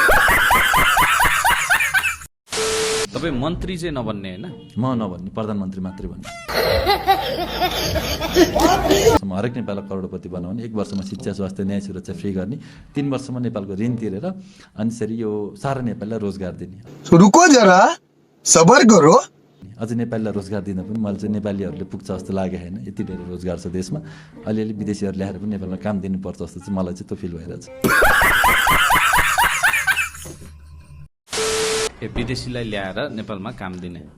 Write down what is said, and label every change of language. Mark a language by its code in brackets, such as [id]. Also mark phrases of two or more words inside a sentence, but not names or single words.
[ne] तपाईँ मन्त्री चाहिँ नबन्ने होइन म नभन्ने प्रधानमन्त्री मात्रै भन्ने हरेक नेपाललाई करोडपति बनाउने 1 वर्षमा शिक्षा स्वास्थ्य न्याय सुरक्षा फ्री गर्ने 3 वर्षमा नेपालको ऋण तिरेर अनि त्यसरी यो सारा नेपाललाई रोजगार दिने [hi] रुको जरा सबर करो [ne] अझै नेपालीलाई रोजगार दिन पनि मलाई चाहिँ नेपालीहरूले पुग्छ जस्तो लागेको छैन यति धेरै रोजगार छ देशमा अलिअलि विदेशीहरू ल्याएर पनि नेपालमा काम दिनुपर्छ जस्तो चाहिँ मलाई चाहिँ त्यो फिल भइरहेछ ए विदेशीलाई ल्याएर नेपालमा काम दिने